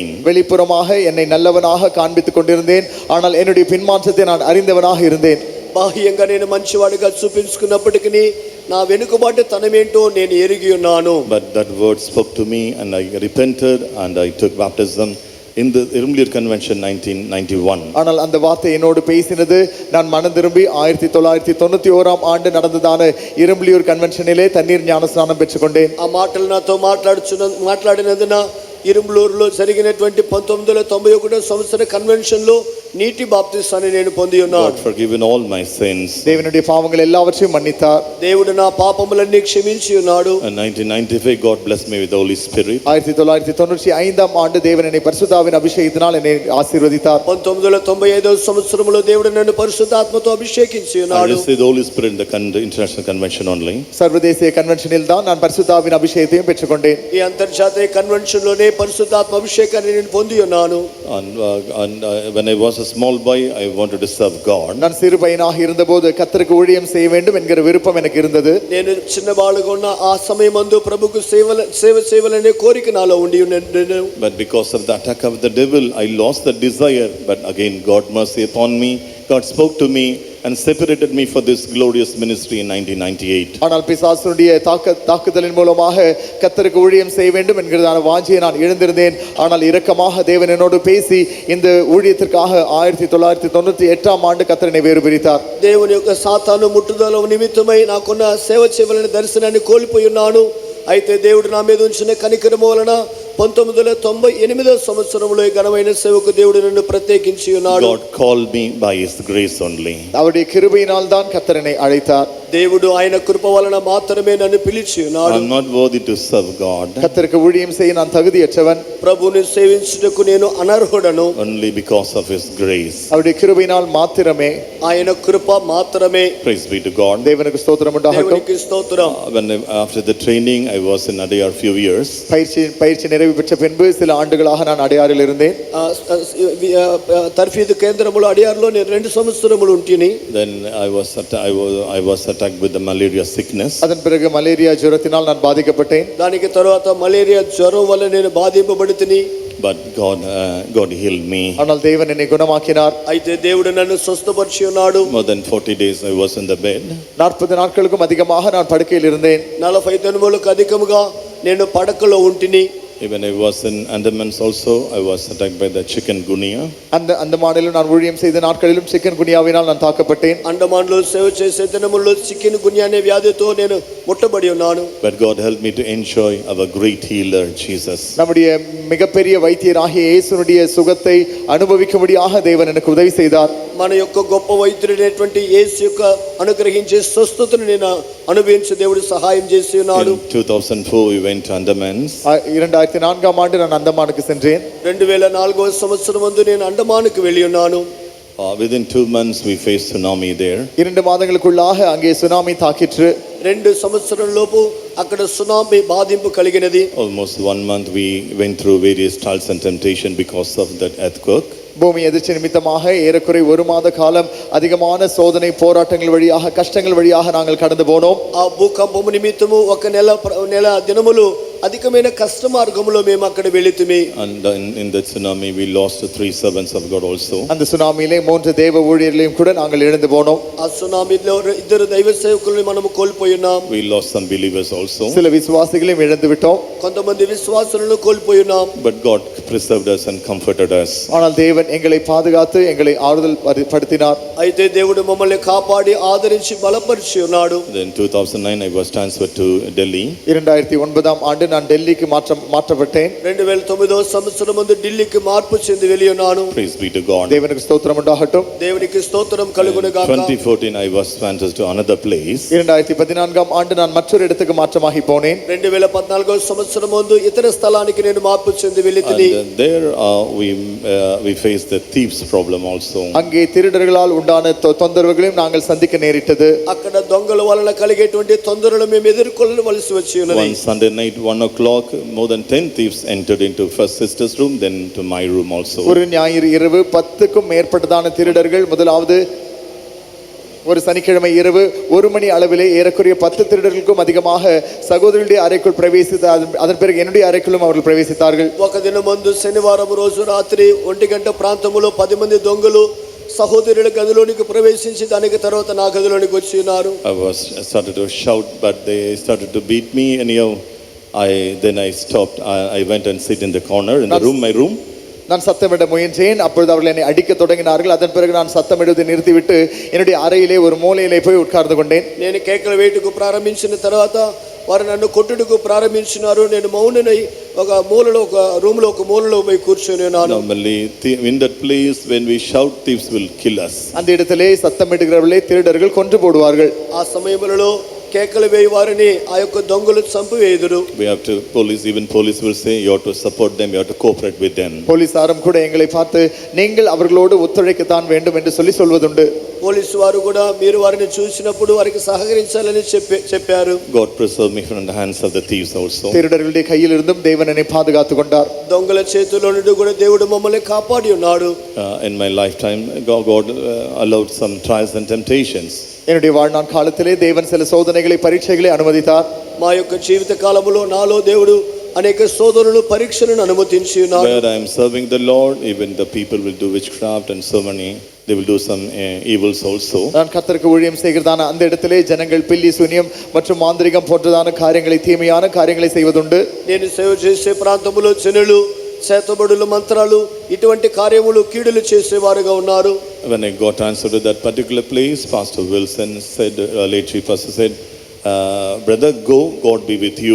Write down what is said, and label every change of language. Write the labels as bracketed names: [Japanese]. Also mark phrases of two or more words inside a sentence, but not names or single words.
[Tamil] வெளிப்புறமாக என்னை நல்லவனாக காண்பித்துக் கொண்டிருந்தேன், ஆனால் என்னுடைய பின்மாற்றத்தை நான் அறிந்தவனாக இருந்தேன். [Telugu] బాహ్యంగా నేను మంచివాడిగా చూపించుకున్నప్పటికీ నా వెనుకబాటు తనమేంటో నేను ఎరిగి ఉన్నాను. [English] But that word spoke to me, and I repented and I took baptism in the Irumliyur Convention 1991. [Tamil] ஆனால் அந்த வார்த்தை என்னோடு பேசினது. நான் மனம் திரும்பி 1991 ஆண்டு நடந்ததான இரும்புலியூர் கன்வென்ஷனிலே தண்ணீர் ஞானஸ்நானம் பெற்றுக்கொண்டேன். [Telugu] ఆ మాటలు నాతో మాట్లాడినందున ఇరుంబ్లూరులో జరిగినటువంటి 1991 సంవత్సర కన్వెన్షన్ లో నీటి బాప్తిసాన్ని నేను పొంది ఉన్నాను. [English] God forgiven all my sins. [Tamil] தேவனுடைய பாவங்கள் எல்லாவற்றையும் மன்னித்தார். [Telugu] దేవుడు నా పాపములన్నీ క్షమించి ఉన్నాడు. [English] In 1995 God blessed me with the Holy Spirit. [Tamil] 1995 ஆண்டு தேவன் என்னை பரிசுத்தாவின் அபிஷேகத்தினால் என்னை ஆசீர்வதித்தார். [Telugu] 1995 సంవత్సరంలో దేవుడు నన్ను పరిశుద్ధాత్మతో అభిషేకించి [English] I [Telugu] ఉన్నాడు. [English] received the Holy Spirit in the International Convention only. [Tamil] சர்வதேசிய கன்வென்ஷனில் தான் நான் பரிசுத்தாவின் அபிஷேகத்தையும் பெற்றுக்கொண்டேன். [Telugu] ఈ అంతర్జాతీయ కన్వెన్షన్ లోనే పరిశుద్ధాత్మ అభిషేకాన్ని నేను పొంది ఉన్నాను. [English] And when I was a small boy, I wanted to serve God. [Tamil] நான் சிறு பையனாக இருந்தபோது கர்த்தருக்கு ஊழியம் செய்ய வேண்டும் என்கிற விருப்பம் எனக்கு இருந்தது. [Telugu] నేను చిన్నవాడుగా ఉన్న ఆ సమయమందు ప్రభుకు సేవ చేయాలనే కోరిక నాలో ఉండి ఉండెను. [English] But because of the attack of the devil, I lost the desire. But again, God mercy upon me. God spoke to me and separated me for this glorious ministry in 1998. [Tamil] ஆனால் பிசாசுடைய தாக்குதலின் மூலமாக கர்த்தருக்கு ஊழியம் செய்ய வேண்டும் என்கிறதான வாஞ்சியை நான் இழந்திருந்தேன். ஆனால் இரக்கமாக தேவன் என்னோடு பேசி இந்த ஊழியத்திற்காக 1998 ஆண்டு கர்த்தர் என்னை வேறு பிரித்தார். [Telugu] దేవుని యొక్క సాతాను ముట్టుదల నిమిత్తమై నాకున్న సేవ చేయవలన దర్శనాన్ని కోల్పోయి ఉన్నాను. అయితే దేవుడు నా మీద ఉంచిన కనికరము వలన 1998 సంవత్సరంలో ఈ ఘనమైన సేవకు దేవుడు నన్ను ప్రత్యేకించి ఉన్నాడు. [English] God called me by His grace only. [Tamil] அவருடைய கிருபையினால் தான் கர்த்தர் என்னை அழைத்தார். [Telugu] దేవుడు ఆయన కృప వలన మాత్రమే నన్ను పిలిచి ఉన్నాడు. [English] I am not worthy to serve God. [Tamil] கர்த்தருக்கு ஊழியம் செய்ய நான் தகுதியற்றவன். [Telugu] ప్రభువుని సేవించుటకు నేను అనర్హుడను. [English] Only because of His grace. [Tamil] அவருடைய கிருபையினால் மாத்திரமே. [Telugu] ఆయన కృప మాత్రమే. [English] Praise be to God. [Tamil] தேவனுக்கு ஸ்தோத்திரம் உண்டாகட்டும். [Telugu] దేవునికి స్తోత్రం. [English] After the training, I was in Adayar few years. [Tamil] பயிற்சி நிறைவு பெற்ற பின்பு சில ஆண்டுகளாக நான் அடையாறில் இருந்தேன். [Telugu] తర్ఫీదు కేంద్రములో అడియార్లో నేను 2 సంవత్సరములు ఉంటిని. [English] Then I was attacked with the malaria sickness. [Tamil] அதன் பிறகு மலேரியா ஜுரத்தினால் நான் பாதிக்கப்பட்டேன். [Telugu] దానికి తరువాత మలేరియా జ్వరం వల్ల నేను బాధింపబడితిని. [English] but God healed me. [Tamil] ஆனால் தேவன் என்னை குணமாக்கினார். [Telugu] అయితే దేవుడు నన్ను స్వస్థపరిచి ఉన్నాడు. [English] More than 40 days I was in the bed. [Tamil] 40 நாட்களுக்கும் அதிகமாக நான் படுக்கையில் இருந்தேன். [Telugu] 40 దినములకు అధికముగా నేను పడకలో ఉంటిని. [English] Even I was in Andamans also, I was attacked by the chikungunya. [Tamil] அந்த மாநிலம் நான் ஊழியம் செய்த நாட்களிலும் சிக்கன் குனியாவினால் நான் தாக்கப்பட்டேன். [Telugu] అండమాన్లో సేవ చేసే దినముల్లో చికెన్ గున్యా అనే వ్యాధితో నేను ముట్టబడి ఉన్నాను. [English] But God helped me to enjoy our great healer Jesus. [Tamil] நம்முடைய மிகப்பெரிய வைத்தியராகிய இயேசுனுடைய சுகத்தை அனுபவிக்கும்படியாக தேவன் எனக்கு உதவி செய்தார். [Telugu] మన యొక్క గొప్ప వైద్యుడైనటువంటి యేసు యొక్క అనుగ్రహించే స్వస్థతను నేను అనుభవించే దేవుడు సహాయం చేసి ఉన్నాడు. [English] In 2004 we went to Andamans. [Tamil] 2004 ஆண்டு நான் அந்தமானுக்கு சென்றேன். [Telugu] 2004వ సంవత్సరం ముందు నేను అండమానుకు వెళ్ళి ఉన్నాను. [English] Within 2 months we faced tsunami there. [Tamil] 2 மாதங்களுக்குள்ளாக அங்கே சுனாமி தாக்கிற்று. [Telugu] 2 సంవత్సరం లోపు అక్కడ సునామీ బాధింపు కలిగినది. [English] Almost 1 month we went through various trials and temptation because of that earthquake. [Tamil] பூமி எதிர்ச்சி நிமித்தமாக ஏறக்குறை 1 மாத காலம் அதிகமான சோதனை போராட்டங்கள் வழியாக கஷ்டங்கள் வழியாக நாங்கள் கடந்து போனோம். [Telugu] ఆ భూకంపము నిమిత్తము ఒక నెల దినములు అధికమైన కష్ట మార్గములో మేము అక్కడ వెళితిమి. [English] And in that tsunami we lost 3 servants of God also. [Tamil] அந்த சுனாமியிலே 3 தேவ ஊழியர்களையும் கூட நாங்கள் இழந்து போனோம். [Telugu] ఆ సునామీలో 2 దైవ సేవకులను మనము కోల్పోయినాం. [English] We lost some believers also. [Tamil] சில விசுவாசிகளையும் இழந்து விட்டோம். [Telugu] కొంతమంది విశ్వాసులను కోల్పోయినాం. [English] But God preserved us and comforted us. [Tamil] ஆனால் தேவன் எங்களை பாதுகாத்து எங்களை ஆறுதல் படுத்தினார். [Telugu] అయితే దేవుడు మమ్మల్ని కాపాడి ఆదరించి బలపరిచి ఉన్నాడు. [English] Then 2009 I was transferred to Delhi. [Tamil] 2009 ஆண்டு நான் டெல்லிக்கு மாற்றப்பட்டேன். [Telugu] 2009వ సంవత్సరం ముందు ఢిల్లీకి మార్పు చెంది వెళ్ళి ఉన్నాను. [English] Praise be to God. [Tamil] தேவனுக்கு ஸ்தோத்திரம் உண்டாகட்டும். [Telugu] దేవునికి స్తోత్రం కలుగును గాక. [English] 2014 I was transferred to another place. [Tamil] 2014 ஆண்டு நான் மற்றொரு இடத்துக்கு மாற்றமாகி போனேன். [Telugu] 2014వ సంవత్సరం ముందు ఇతర స్థలానికి నేను మార్పు చెంది వెళ్ళితిని. [English] And there we faced the thieves problem also. [Tamil] அங்கே திருடர்களால் உண்டான தொந்தரவுகளையும் நாங்கள் சந்திக்க நேரிட்டது. [Telugu] అక్కడ దొంగల వలన కలిగేటువంటి తొందరలు మేము ఎదుర్కొనవలసి వచ్చి ఉన్నది. [English] One Sunday night 1 o'clock more than 10 thieves entered into first sister's room, then to my room also. [Tamil] ஒரு ஞாயிறு இரவு 10க்கும் மேற்பட்டதான திருடர்கள் முதலாவது ஒரு சனிக்கிழமை இரவு 1 மணி அளவிலே ஏறக்குறைய 10 திருடர்களுக்கும் அதிகமாக சகோதரருடைய அறைக்குள் பிரவேசித்து அதன் பிறகு என்னுடைய அறைக்குள்ளும் அவர்கள் பிரவேசித்தார்கள். [Telugu] ఒక దినం ముందు శనివారం రోజు రాత్రి 1 గంట ప్రాంతంలో 10 మంది దొంగలు సహోదరుల గదిలోనికి ప్రవేశించి దానికి తర్వాత నా గదిలోనికి వచ్చి ఉన్నారు. [English] I started to shout, but they started to beat me. Anyhow, I stopped. I went and sit in the corner in the room, my room. [Tamil] நான் சத்தமிட முயன்றேன். அப்பொழுது அவர்கள் என்னை அடிக்க தொடங்கினார்கள். அதன் பிறகு நான் சத்தமிடுவதை நிறுத்திவிட்டு என்னுடைய அறையிலே ஒரு மூலையிலே போய் உட்கார்ந்து கொண்டேன். [Telugu] నేను కేకలు వేయటకు ప్రారంభించిన తర్వాత వారు నన్ను కొట్టుటకు ప్రారంభించినారు. నేను మౌననై ఒక మూలలో ఒక రూమ్ లో ఒక మూలలో పోయి కూర్చొని ఉన్నాను. [English] Normally in that place when we shout, thieves will kill us. [Tamil] அந்த இடத்திலே சத்தமிடுகிறவர்களே திருடர்கள் கொன்று போடுவார்கள். [Telugu] ఆ సమయంలో కేకలు వేయి వారిని ఆ యొక్క దొంగలు చంపివేయుదురు. [English] We have to even police will say you have to support them, you have to cooperate with them. [Tamil] போலீசாரும் கூட எங்களை பார்த்து நீங்கள் அவர்களோடு ஒத்துழைக்கத்தான் வேண்டும் என்று சொல்வதுண்டு. [Telugu] పోలీసు వారు కూడా మీరు వారిని చూసినప్పుడు వారికి సహకరించాలని చెప్పారు. [English] God preserved me from the hands of the thieves also. [Tamil] திருடர்களுடைய கையில் இருந்தும் தேவன் என்னை பாதுகாத்துக் கொண்டார். [Telugu] దొంగల చేతిలో నుండి కూడా దేవుడు మమ్మల్ని కాపాడి ఉన్నాడు. [English] In my lifetime God allowed some trials and temptations. [Tamil] என்னுடைய வாழ்நாள் காலத்திலே தேவன் சில சோதனைகளை பரீட்சைகளை அனுமதித்தார். [Telugu] మా యొక్క జీవిత కాలములో నాలో దేవుడు అనేక శోధనలు పరీక్షలను అనుమతించి ఉన్నాడు. [English] Where I am serving the Lord, even the people will do witchcraft and so many, they will do some evils also. [Tamil] நான் கர்த்தருக்கு ஊழியம் செய்கிறதான அந்த இடத்திலே ஜனங்கள் பில்லி சூனியம் மற்றும் மாந்திரிகம் போன்றதான காரியங்களை தீமையான காரியங்களை செய்வதுண்டு. [Telugu] నేను సేవ చేసే ప్రాంతములో జనులు చేతబడులు మంత్రాలు ఇటువంటి కార్యములు కీడులు చేసేవారుగా ఉన్నారు. [English] When I got transferred to that particular place, Pastor Wilson said, late chief pastor said, brother, go, God be with you.